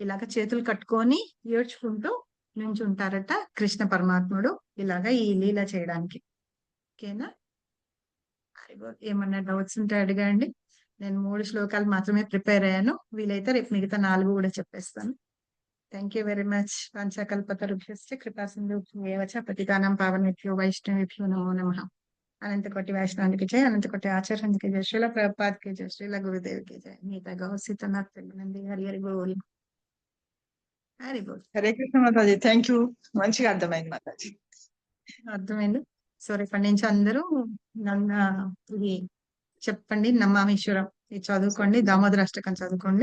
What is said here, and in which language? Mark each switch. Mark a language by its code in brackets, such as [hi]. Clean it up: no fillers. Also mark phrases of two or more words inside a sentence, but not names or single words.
[te] ఇలాగ చేతులు కట్టుకొని ఏడ్చుకుంటూ నుంచి ఉంటారట కృష్ణ పరమాత్ముడు ఇలాగా ఈ లీల చేయడానికి. ఓకేనా? ఏమన్నా డౌట్స్ ఉంటే అడగండి. నేను 3 శ్లోకాలు మాత్రమే ప్రిపేర్ అయ్యాను. వీలైతే రేపు మిగతా 4 కూడా చెప్పేస్తాను. [en] thank you very much. [sa] पञ्चकल्पतरुभ्यश्च कृपा सिन्धुभ्यो च पतितानां पावनेभ्यो वैष्णवेभ्यो नमो नमः. [te] అనంత కోటి వైష్ణవానికి జయ, అనంత కోటి ఆచార్యానికి జయ, శ్రీల ప్రభుపాద్కి జయ, శ్రీల గురుదేవికి జయ. మిగతా గౌసితనాథ్ నంది [bn] হরি হরি বোল. হরি বোল. [te] హరే కృష్ణ మాతాజీ, [en] thank you. [te] మంచిగా అర్థమైంది మాతాజీ. అర్థమైంది. సో రేపటి నుంచి అందరూ నన్ను ఇది చెప్పండి, నమామీశ్వరం ఇది చదువుకోండి, దామోదర అష్టకం చదువుకోండి.